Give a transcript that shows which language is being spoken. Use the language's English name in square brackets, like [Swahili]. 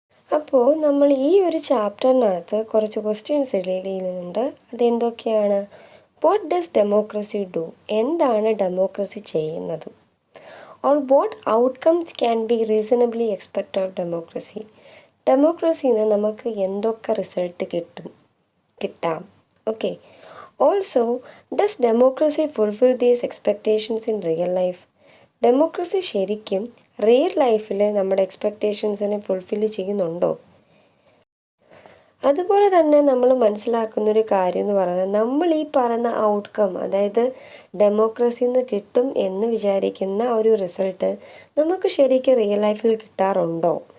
[Malayalam] അപ്പോൾ നമ്മൾ ഈ ഒരു ചാപ്റ്ററിനകത്ത് കുറച്ച് ക്വസ്റ്റ്യൻസ് റീഡ് ചെയ്യുന്നുണ്ട്. അതെന്തൊക്കെയാണ്? [English] What does democracy do? [Malayalam] എന്താണ് ഡെമോക്രസി ചെയ്യുന്നത്? [English] Or what outcomes can be reasonably expect of democracy? [Malayalam] ഡെമോക്രസിയിൽ നിന്ന് നമുക്ക് എന്തൊക്കെ റിസൾട്ട് കിട്ടാം? [English] Okay. Also, does democracy fulfill these expectations in real life? [Malayalam] Democracy ശരിക്കും റിയൽ ലൈഫിൽ നമ്മുടെ എക്സ്പെക്റ്റേഷൻസിനെ ഫുൾഫിൽ ചെയ്യുന്നുണ്ടോ? അതുപോലെ തന്നെ നമ്മൾ മനസ്സിലാക്കുന്നൊരു കാര്യം എന്ന് പറയുന്നത്, നമ്മൾ ഈ പറയുന്ന ഔട്ട്കം, അതായത് ഡെമോക്രസിയിൽ നിന്ന് കിട്ടും എന്ന് വിചാരിക്കുന്ന ഒരു റിസൾട്ട് നമുക്ക് ശരിക്കും റിയൽ ലൈഫിൽ കിട്ടാറുണ്ടോ?